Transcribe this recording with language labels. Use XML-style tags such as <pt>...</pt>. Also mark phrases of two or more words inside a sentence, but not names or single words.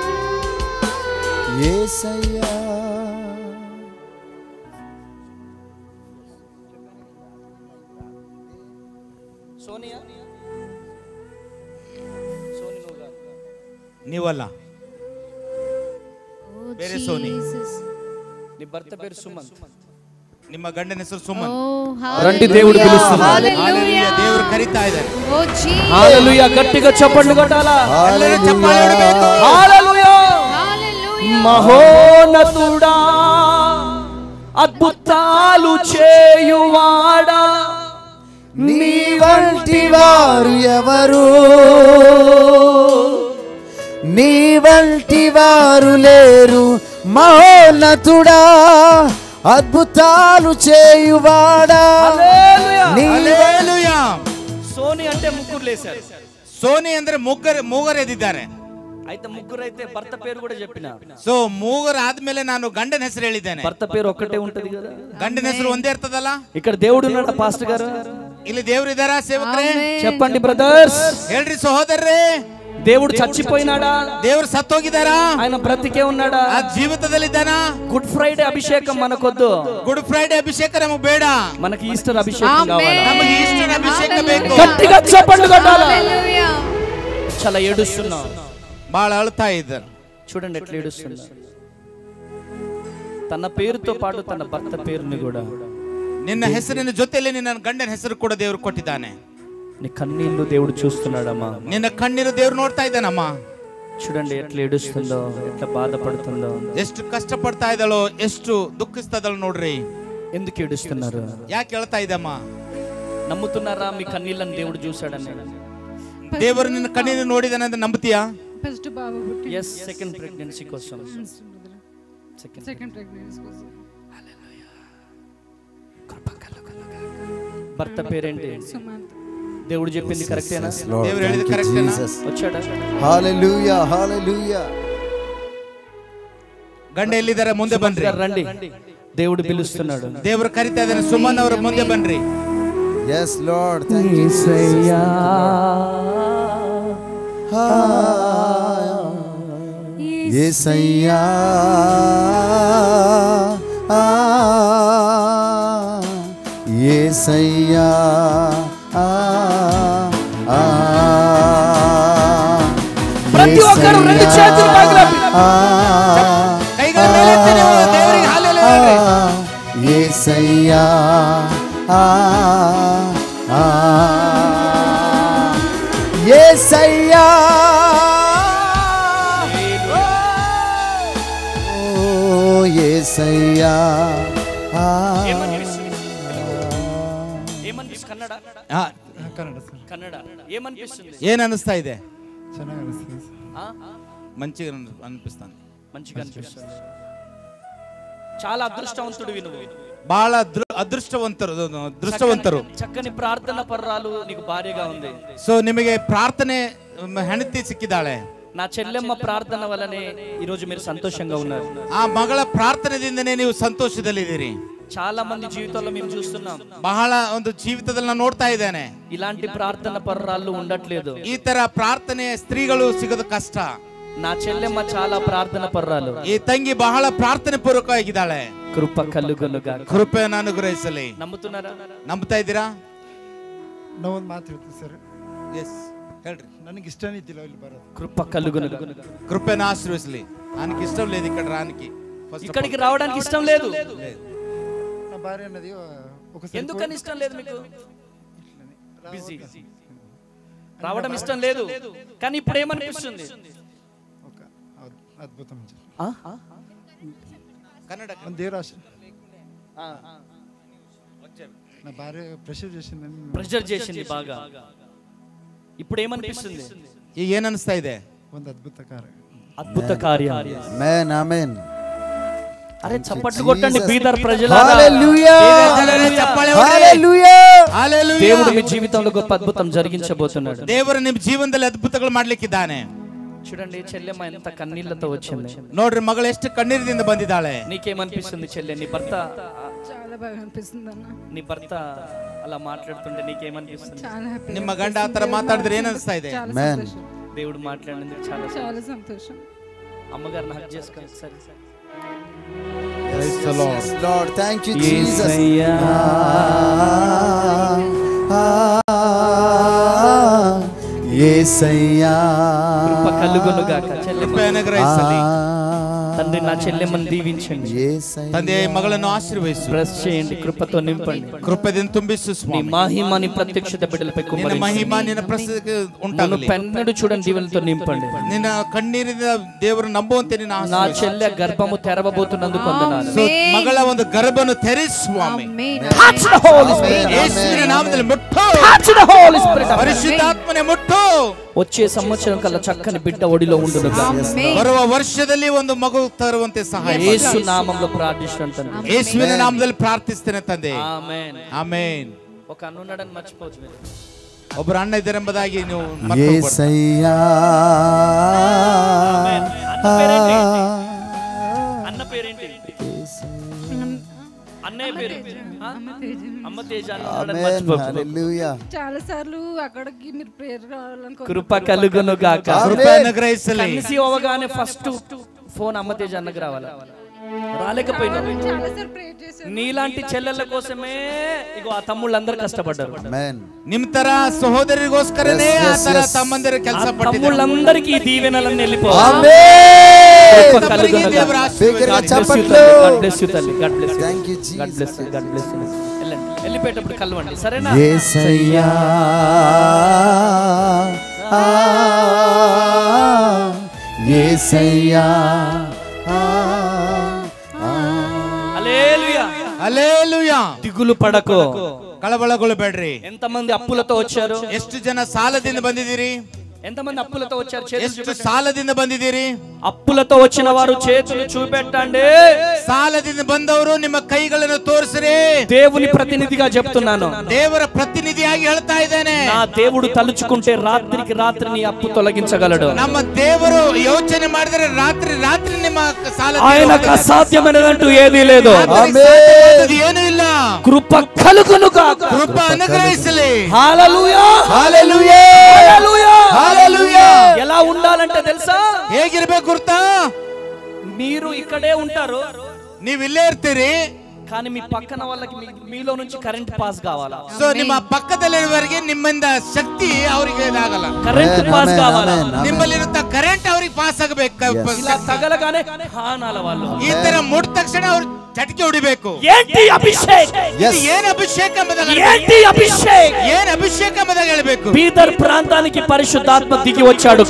<te>యేసయ్యా. సోనియా, సోని నువ్వుగా. నీ వల్ల ఓ</te> <kn>ಬೇರೆ ಸೋನಿ.</kn> <te>జీసస్. నీ భర్త పేరు సుమంత్.</te> <kn>ನಿಮ್ಮ ಗಂಡನ ಹೆಸರು ఓ ಸುಮನ್.</kn> <te>రండి, దేవుడు పిలుస్తున్నాడు. హల్లెలూయా,</te> <kn>ದೇವರು ಕರೀತಾ ಇದ್ದಾರೆ.</kn> <te>ఓ జీసస్. హల్లెలూయా, గట్టిగా చప్పట్లు కొట్టాలా.</te> <en>Hallelujah.</en> <te>హల్లెలూయా. హల్లెలూయా, మహోన్నతుడా, అద్భుతాలు చేయువాడా, నీ వంటి వారు ఎవరు? నీ వంటి వారు లేరు. మహోన్నతుడా, అద్భుతాలు చేయువాడా. హల్లెలూయా. నీ</te> <kn>ಹಲ್ಲೆಲೂಯಾ.</kn> <te>సోని అంటే ముగ్గురు లేశారు.</te> <kn>ಸೋನಿ ಅಂದ್ರೆ ಮೂಗರು ಎದ್ದಿದ್ದಾರೆ.</kn> <te>అయితే ముగ్గురు అయితే భర్త పేరు కూడా చెప్పిన.</te> <kn>ಸೊ ಮೂಗರು ಆದ್ಮೇಲೆ ನಾನು ಗಂಡನ ಹೆಸರು ಹೇಳಿದ್ದೇನೆ.</kn> <te>భర్త పేరు ఒక్కటే ఉంటది కదా.</te> <kn>ಗಂಡನ ಹೆಸರು ಒಂದೇ ಇರ್ತದಲ್ಲ.</kn> <te>ఇక్కడ దేవుడు ఉన్నాడు పాస్టర్ గారు.</te> <kn>ಇಲ್ಲಿ ದೇವ್ರು ಇದಾರ ಸೇವಕರೇ?</kn> <te>చెప్పండి బ్రదర్స్.</te> <kn>ಹೇಳ್ರಿ ಸಹೋದರರೇ.</kn> <te>దేవుడు చచ్చిపోయినాడా?</te> <kn>ದೇವ್ರು ಸತ್ತೋಗಿದಾರಾ?</kn> <te>ఆయన బ్రతికే ఉన్నాడా?</te> <kn>ಆ ಜೀವಿತದಲ್ಲಿದ್ದಾನಾ?</kn> <te>గుడ్ ఫ్రైడే అభిషేకం మనకొద్దు.</te> <kn>ಗುಡ್ ಫ್ರೈಡೆ ಅಭಿಷೇಕ ನಮಗೆ ಬೇಡ.</kn> <te>మనకి ఈస్టర్ అభిషేకం కావాలి.</te> <kn>ನಮಗೆ ಈಸ್ಟರ್ ಅಭಿಷೇಕ ಬೇಕು.</kn> <te>గట్టిగా చప్పట్లు కొట్టాలి. హల్లెలూయా. చాలా ఏడుస్తున్నావు.</te> <kn>ಬಹಳ ಅಳ್ತಾ ಇದ್ದಾರೆ.</kn> <te>చూడండి ఎట్లా ఏడుస్తున్నా. తన పేరుతో పాటు తన భర్త పేరుని కూడా,</te> <kn>ನಿನ್ನ ಹೆಸರಿನ ಜೊತೆಯಲ್ಲಿ ನಿನ್ನ ಗಂಡನ ಹೆಸರು ಕೂಡ ದೇವರು ಕೊಟ್ಟಿದ್ದಾನೆ.</kn> <te>నీ కన్నీళ్లు దేవుడు చూస్తున్నాడమ్మా.</te> <kn>ನಿನ್ನ ಕಣ್ಣೀರು ದೇವ್ರು ನೋಡ್ತಾ ಇದ್ದಾನಮ್ಮ.</kn> <te>చూడండి ఎట్లా ఏడుస్తుందో, ఎట్లా బాధపడుతుందో.</te> <kn>ಎಷ್ಟು ಕಷ್ಟ ಪಡ್ತಾ ಇದ್ದಾಳೋ, ಎಷ್ಟು ದುಃಖಿಸ್ತದಳು ನೋಡ್ರಿ.</kn> <te>ఎందుకు ఏడుస్తున్నారు?</te> <kn>ಯಾಕೆ ಹೇಳ್ತಾ ಇದ್ದಮ್ಮ?</kn> <te>నమ్ముతున్నారా మీ కన్నీళ్ళని దేవుడు చూశాడని?</te> <kn>ದೇವರು ನಿನ್ನ ಕಣ್ಣೀರು ನೋಡಿದಾನೆ ಅಂತ ನಂಬುತ್ತೀಯಾ?</kn> <te>ఫస్ట్ బాబు పుట్టి ఎస్,</te> <en>second pregnancy</en> <te>కోసం.</te> <en>second pregnancy</en> <te>కోసం భర్త పేరేంటి? సుమంత్. దేవుడు చెప్పింది కరెక్టేనా?</te> <en>Lord,</en> <kn>ದೇವ್ರು ಹೇಳಿದ</kn> <en>thank you,</en> <kn>ಕರೆಕ್ಟೇನಾ?</kn> <en>Jesus.</en> <te>వచ్చాడా?</te> <en>Hallelujah, hallelujah.</en> <kn>ಗಂಡ ಎಲ್ಲಿದ್ದಾರೆ? ಮುಂದೆ ಬನ್ರಿ.</kn> <te>రండి, దేవుడు పిలుస్తున్నాడు.</te> <kn>ದೇವರು ಕರಿತಾ ಇದ್ದಾನೆ. ಸುಮನ್ ಅವರು ಮುಂದೆ ಬನ್ರಿ.</kn> <en>Yes, Lord, thank you, Jesus.</en> <te>యేసయ్యా, యేసయ్యా, ప్రతి ఒక్కరు రెండు చేతులు పైకి</te> <kn>ಕೈಗಳ ಮೇಲೆತ್ತಿ ನೀವು ದೇವರಿಗೆ ಹಲ್ಲೆಲೂಯಾ ಹೇಳ್ರಿ.</kn> <te>యేసయ్యా, యేసయ్యా, ఓ యేసయ్యా. ఏమనిపిస్తుంది? కన్నడ,</te> <kn>ಹಾ,</kn> <te>కన్నడ ఏమనిపిస్తుంది?</te> <kn>ಏನ್ ಅನಿಸ್ತಾ ಇದೆ?</kn> <te>ఆ? మంచిగా అనిపిస్తాను. మంచిగా అనిపిస్తుంది. చాలా అదృష్టవంతుడివి నువ్వు.</te> <kn>ಬಹಳ ಅದೃಷ್ಟವಂತರು.</kn> <te>చక్కని ప్రార్థన పర్రాలు నీకు భార్యగా ఉంది.</te> <kn>ಸೊ ನಿಮಗೆ ಪ್ರಾರ್ಥನೆ ಹೆಂಡತಿ ಸಿಕ್ಕಿದ್ದಾಳೆ.</kn> <te>నా చెల్లెమ్మ ప్రార్థన వల్లనే ఈ రోజు మీరు సంతోషంగా ఉన్నారు.</te> <kn>ಆ ಮಗಳ ಪ್ರಾರ್ಥನೆದಿಂದನೇ ನೀವು ಸಂತೋಷದಲ್ಲಿದ್ದೀರಿ.</kn> <te>చాలా మంది జీవితాల్లో మేము చూస్తున్నాం,</te> <kn>ಬಹಳ ಒಂದು ಜೀವಿತದಲ್ಲಿ ನಾನು ನೋಡ್ತಾ ಇದ್ದೇನೆ.</kn> <te>ఇలాంటి ప్రార్థన పర్రాలు ఉండట్లేదు.</te> <kn>ಈ ತರ ಪ್ರಾರ್ಥನೆ ಸ್ತ್ರೀಗಳು ಸಿಗೋದು ಕಷ್ಟ.</kn> <te>నా చెల్లెమ్మ చాలా ప్రార్థన పర్రాలు.</te> <kn>ಈ ತಂಗಿ ಬಹಳ ಪ್ರಾರ್ಥನೆ ಪೂರ್ವಕವಾಗಿದ್ದಾಳೆ. ಕೃಪ ಕಲುಗಲುಗಾಕ. ಕೃಪೆಯನ್ನು ಅನುಗ್ರಹಿಸಲಿ. ನಂಬುತ್ತಾರಾ? ನಂಬ್ತಾ ಇದ್ದೀರಾ? ನಾವೊಂದು ಮಾತು ಹೇಳ್ತೀವಿ ಸರ್. ಎಸ್ ಹೇಳ್ರಿ. ನನಗೆ ಇಷ್ಟನೇ ಇದ್ದಿಲ್ಲ ಇಲ್ಲಿ ಬರೋದು.</kn> <te>కృప కలుగునుగా. కృపను ఆశ్రయించలే. ఆయనకి ఇష్టం లేదు ఇక్కడ రానికి. ఇక్కడికి రావడానికి ఇష్టం లేదు. నా భార్య అన్నది ఒకసారి ఎందుకని ఇష్టం లేదు మీకు? బిజీ. రావడం ఇష్టం లేదు. కానీ ఇప్పుడు ఏమనిపిస్తుంది? ఒక అద్భుతం కన్నడ మన దేవరాశ నా భార్య ప్రెషర్ చేసింది బాగా. ఇప్పుడు ఏమనిపిస్తుంది?</te> <kn>ಈಗ ಏನ್ ಅನಿಸ್ತಾ ಇದೆ? ಒಂದು</kn> <te>అద్భుత కార్యం. ఆమేన్ ఆమేన్. అరే చప్పట్లు కొట్టండి బీదర్ ప్రజలారా. హల్లెలూయా హల్లెలూయా హల్లెలూయా. దేవుడు మీ జీవితంలో గొప్ప అద్భుతం జరిగించబోతున్నాడు. ದೇವರು ನಿಮ್ಮ ಜೀವನದಲ್ಲಿ ಅದ್ಭುತಗಳು ಮಾಡ್ಲಿಕ್ಕಿದ್ದಾನೆ. చూడండి చెల్లెమ్మ ఎంత కన్నీళ్లతో వచ్చింది. ನೋಡ್ರಿ ಮಗಳು ಎಷ್ಟು ಕಣ್ಣೀರಿನಿಂದ ಬಂದಿದ್ದಾಳೆ. నీకేమనిపిస్తుంది చెల్లె? నీ భర్త చాలా బాగా అనిపిస్తుంది అన్న. నీ భర్త అలా మాట్లాడుతుంటే నీకేమనిపిస్తుంది? చాలా హ్యాపీ.</te> <kn>ನಿಮ್ಮ ಗಂಡ ಆತರ ಮಾತಾಡಿದ್ರೆ ಏನ್ ಅನಿಸ್ತಾ ಇದೆ?</kn> <te>ఆమేన్. దేవుడు మాట్లాడినందుకు చాలా చాలా సంతోషం. అమ్మగారిని హగ్ చేసుకోండి. సరే</te> <en>Praise the Lord. Yes, Lord. Thank you, Jesus.</en> <te>యేసయ్యా. యేసయ్యా. కృప కలుగునుగాక. చెల్లెమ్మ</te> <kn>ಕೃಪೆ ಅನುಗ್ರಹಿಸಲಿ.</kn> <te>తండ్రి నా చెల్లెమ్మని దీవించండి. యేసయ్యా.</te> <kn>ತಂದೆ ಮಗಳನ್ನು ಆಶೀರ್ವದಿಸು.</kn> <te>బ్లెస్ చేయండి, కృపతో నింపండి.</te> <kn>ಕೃಪೆದಿಂದ ತುಂಬಿಸು</kn> <te>నీ</te> <kn>ಸ್ವಾಮಿ.</kn> <te>మహిమని ప్రత్యక్షత బిడ్డలపై</te> <kn>ನಿನ್ನ</kn> <te>కుమ్మరించండి.</te> <kn>ಮಹಿಮಾ ನಿನ್ನ ಪ್ರಸ್ತುತಿಗೆ</kn> <te>నన్ను</te> <kn>ಉಂಟಾಗಲಿ.</kn> <te>పెన్నడు చూడండి దీవెనలతో నింపండి.</te> <kn>ನಿನ್ನ ಕಣ್ಣೀರಿನ ದೇವರು ನಂಬುವಂತೆ ನಿನ್ನ</kn> <te>నా</te> <kn>ಆಶೀರ್ವದಿಸು.</kn> <te>చెల్లె గర్భము తెరవబోతున్నందుకు వందనాలు.</te> <en>So,</en> <kn>ಮಗಳ ಒಂದು ಗರ್ಭವನ್ನು ತೆರೆಸು ಸ್ವಾಮಿ. ಆಮೆನ್.</kn> <en>Touch the Holy Spirit.</en> <kn>ಯೇಸುವಿನ ನಾಮದಲ್ಲಿ ಮುಟ್ಟು.</kn> <en>Touch the Holy Spirit.</en> <kn>ಪರಿಶುದ್ಧಾತ್ಮನೇ ಮುಟ್ಟು.</kn> <te>వచ్చే సంవత్సరం కల్లా చక్కని బిడ్డ ఒడిలో ఉండునుగా.</te> <kn>ಆಮೆನ್. ಬರುವ ವರ್ಷದಲ್ಲಿ ಒಂದು ಮಗು ತರುವಂತೆ ಸಹಾಯ ಮಾಡಿ.</kn> <te>యేసు నామములో ప్రార్థిస్తున్నాను.</te> <kn>ಯೇಸುವಿನ ನಾಮದಲ್ಲಿ ಪ್ರಾರ್ಥಿಸ್ತೇನೆ ತಂದೆ.</kn> <te>ఆమేన్.</te> <kn>ಆಮೆನ್.</kn> <te>ఒక అన్నున్నాడని మర్చిపోవచ్చు మీరు.</te> <kn>ಒಬ್ಬರು ಅಣ್ಣ ಇದ್ದರೆಂಬುದಾಗಿ ನೀವು ಮರೆತು ಹೋಗಬಾರದು.</kn> <te>యేసయ్యా. ఆమేన్. అన్న పేరేంటి? అన్న పేరేంటి? అన్నయ్య పేరు? అమ్మ తేజ అన్నాడని ఆమేన్. మర్చిపోవచ్చు. హల్లెలూయా. చాలా సార్లు అక్కడికి మీరు ప్రేయర్ కావాలనుకో. కృప కలుగునుగాక. ಕೃಪೆ ಅನುಗ್ರಹಿಸಲಿ. కలిసి అవగానే ఫస్ట్ ఫోన్ అమ్మ తేజ అన్నకు రావాలి. రాలేకపోయినా చాలా సార్లు ప్రేయర్ చేశాను. నీలాంటి చెల్లెళ్ళ కోసమే ఇగో ఆ తమ్ముళ్ళందరూ కష్టపడ్డారు. ఆమేన్.</te> <kn>ನಿಮ್ ತರ ಸಹೋದರಿಗೋಸ್ಕರನೇ ಆ</kn> <en>Yes,</en> <kn>ತರ</kn> <en>yes.</en> <kn>ತಮ್ಮಂದಿರು</kn> <te>ఆ</te> <kn>ಕೆಲಸ ಪಟ್ಟಿದ್ದಾರೆ.</kn> <te>తమ్ముళ్ళందరికీ ఈ దీవెనలన్నీ వెళ్ళిపోవాలి. ఆమేన్. కృప కలుగునుగాక.</te> <kn>ದೇವರ</kn> <te>బిగ్గరగా</te> <kn>ಆಶೀರ್ವಾದ.</kn> <te>చప్పట్లు.</te> <en>God bless you తల్లి. God bless you. Thank you, God bless you. Jesus. God bless you.</en> <te>వెళ్ళండి. వెళ్ళిపోయేటప్పుడు కలవండి. సరేనా? యేసయ్యా. యేసయ్యా. హల్లెలూయా.</te> <kn>ಹಲ್ಲೆಲೂಯಾ.</kn> <te>దిగులు పడకు.</te> <kn>ಕಳವಳಗೊಳ್ಳಬೇಡ್ರಿ.</kn> <te>ఎంతమంది అప్పులతో వచ్చారు?</te> <kn>ಎಷ್ಟು ಜನ ಸಾಲದಿಂದ ಬಂದಿದ್ದೀರಿ?</kn> <te>ఎంతమంది అప్పులతో వచ్చారు? చేతులు</te> <kn>ಎಷ್ಟು</kn> <te>చూపెట్టండి.</te> <kn>ಸಾಲದಿಂದ ಬಂದಿದ್ದೀರಿ?</kn> <te>అప్పులతో వచ్చిన వారు చేతులు చూపెట్టండి.</te> <kn>ಸಾಲದಿಂದ ಬಂದವರು ನಿಮ್ಮ ಕೈಗಳನ್ನು ತೋರಿಸ್ರಿ.</kn> <te>దేవుని ప్రతినిధిగా చెప్తున్నాను.</te> <kn>ದೇವರ ಪ್ರತಿನಿಧಿಯಾಗಿ ಹೇಳ್ತಾ ಇದ್ದೇನೆ.</kn> <te>నా దేవుడు తలుచుకుంటే రాత్రికి రాత్రి నీ అప్పు తొలగించగలడు.</te> <kn>ನಮ್ಮ ದೇವರು ಯೋಚನೆ ಮಾಡಿದರೆ ರಾತ್ರಿ ರಾತ್ರಿ ನಿಮ್ಮ ಸಾಲ</kn> <te>ఆయనకు అసాధ్యమైనదంటూ ఏదీ లేదు.</te> <kn>ಏನೂ ಇಲ್ಲ.</kn> <te>కృప కలుగునుగా.</te> <kn>ಕೃಪ ಅನುಗ್ರಹಿಸಲಿ.</kn> <te>హల్లెలూయా.</te> <kn>ಹಲ್ಲೆಲೂಯಾ.</kn> <te>హల్లెలూయా.</te> <kn>ಹಲ್ಲೆಲೂಯಾ.</kn> <te>ఎలా ఉండాలంటే తెలుసా?</te> <kn>ಹೇಗಿರ್ಬೇಕು ಗುರ್ತಾ?</kn> <te>మీరు ఇక్కడే ఉంటారు,</te> <kn>ನೀವ್ ಇಲ್ಲೇ ಇರ್ತೀರಿ.</kn> <te>కానీ మీ పక్కన వాళ్ళకి మీలో నుంచి</te> <en>current pass</en> <te>కావాలా?</te> <kn>ಸೊ ನಿಮ್ಮ ಪಕ್ಕದಲ್ಲಿರುವವರಿಗೆ ನಿಮ್ಮಿಂದ ಶಕ್ತಿ ಅವರಿಗೆ ಇದಾಗಲ್ಲ.</kn> <en>current pass</en> <te>కావాలా?</te> <kn>ನಿಮ್ಮಲ್ಲಿರುತ್ತ ಕರೆಂಟ್ ಅವ್ರಿಗೆ ಪಾಸ್ ಆಗಬೇಕು.</kn> <te>ఇలా తగలగానే ಹಾನಾಲ వాళ్ళు.</te> <kn>ಈ ತರ ಮುಟ್ಟ ತಕ್ಷಣ ಅವ್ರು ಚಟಕಿ ಹೊಡಿಬೇಕು.</kn> <te>ఏంటి అభిషేక్?</te> <kn>ಇದು ಏನ್ ಅಭಿಷೇಕ ಎಂಬುದಾಗಿ</kn> <te>ఏంటి అభిషేక్?</te> <kn>ಏನ್ ಅಭಿಷೇಕ ಎಂಬುದಾಗಿ ಹೇಳಬೇಕು.</kn> <te>బీదర్ ప్రాంతానికి పరిశుద్ధాత్మ దిగి వచ్చాడు.</te>